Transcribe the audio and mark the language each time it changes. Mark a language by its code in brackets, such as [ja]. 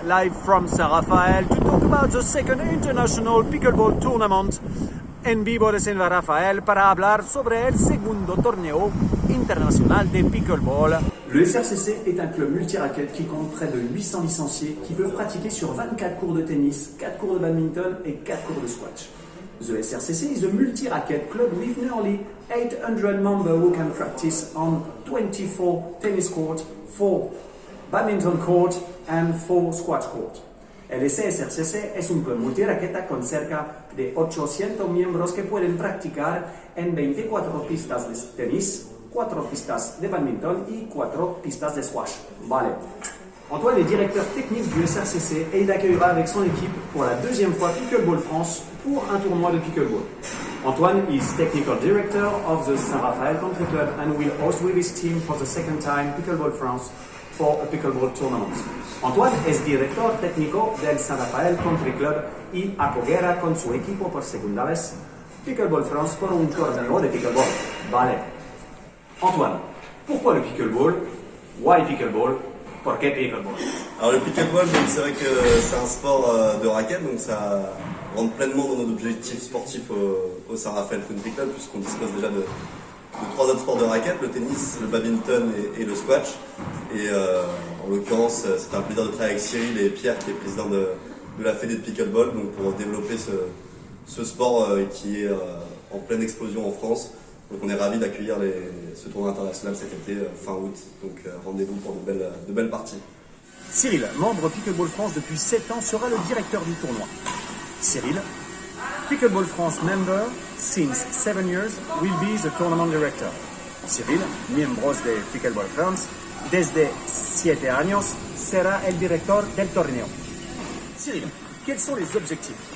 [en] Live from Saint-Raphaël to talk about the second international pickleball tournament [es] en vivo de Saint-Raphaël para hablar sobre el segundo torneo international de pickleball. [fr] Le SRCC est un club multi-raquettes qui compte près de 800 licenciés qui peuvent pratiquer sur 24 cours de tennis, 4 cours de badminton et 4 cours de squash. [en] The SRCC is a multi-racket club with nearly 800 members who can practice on 24 tennis courts, 4 badminton courts and 4 squash courts. [es] El SRCC es un club multiraqueta con cerca de 800 miembros que pueden practicar en 24 pistas de tenis, 4 pistas de badminton y 4 pistas de squash. Vale. [fr] Antoine est directeur technique du SRCC et il accueillera avec son équipe pour la deuxième fois Pickleball France pour un tournoi de pickleball. [en] Antoine is technical director of the Saint-Raphaël Country Club and will host with his team for the second time Pickleball France for a pickleball tournament. [es] Antoine es director técnico del Saint-Raphaël Country Club y acogerá con su equipo por segunda vez Pickleball France por un torneo de pickleball. Vale. Antoine, [fr] pourquoi le pickleball? [en] Why pickleball? [es] ¿Por qué pickleball? [fr] Alors le pickleball, c'est vrai que c'est un sport de raquette, donc ça rentre pleinement dans nos objectifs sportifs au Saint-Raphaël Country Club, puisqu'on dispose déjà de 3 autres sports de raquette, le tennis, le badminton et le squash. Et en l'occurrence, c'est un plaisir de travailler avec Cyril et Pierre, qui est président de la Fédé de pickleball, donc pour développer ce sport qui est en pleine explosion en France. Donc on est ravis d'accueillir ce tournoi international cet été, fin août. Donc rendez-vous pour de belles parties. Cyril, membre Pickleball France depuis 7 ans, sera le directeur du tournoi. [en] Cyril, Pickleball France member since 7 years, will be the tournament director. [es] Cyril, miembros de Pickleball France, desde 7 años, será el director del torneo. [fr] Cyril, quels sont les objectifs?